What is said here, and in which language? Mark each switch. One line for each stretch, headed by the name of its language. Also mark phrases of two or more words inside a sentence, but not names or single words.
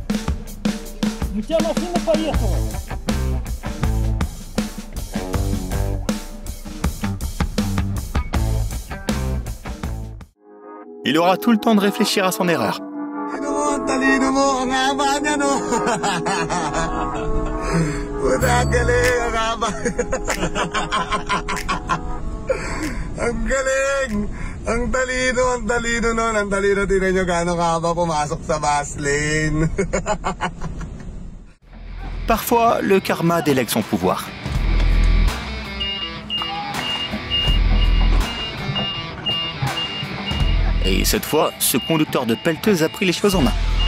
French: Il aura tout le temps de réfléchir à son erreur.
Filipino: Ang talino nun. Ang talino, tingnan nyo gano'ng haba pumasok sa
English: bus lane.
French: Parfois, le karma délègue son pouvoir. Et cette fois, ce conducteur de pelleteuse a pris les choses en main.